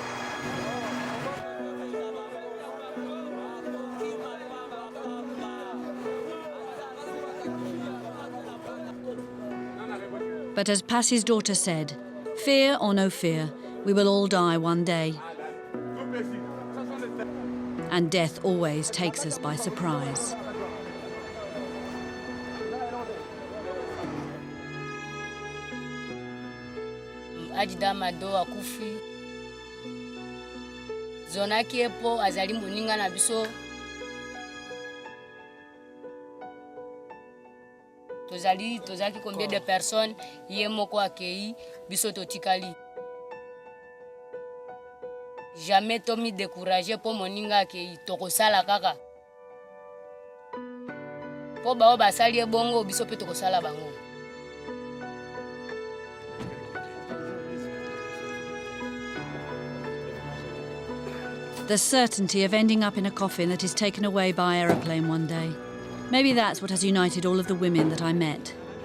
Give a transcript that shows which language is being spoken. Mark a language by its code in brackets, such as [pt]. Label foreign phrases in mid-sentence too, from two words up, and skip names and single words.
[en] But as Passie's daughter said, fear or no fear, we will all die one day. And death always takes us by surprise. [ln] Ajida Mado akufi. Zonaki epo azali moninga na biso. Tozali [fr] combien de personnes [ln] yemoko akei biso totikali. Jamais tomi découragé pour moninga akei tokosala kaka. Po bao basali bongo biso pe tokosala bango. [en] The certainty of ending up in a coffin that is taken away by aeroplane one day. Maybe that's what has united all of the women that I met.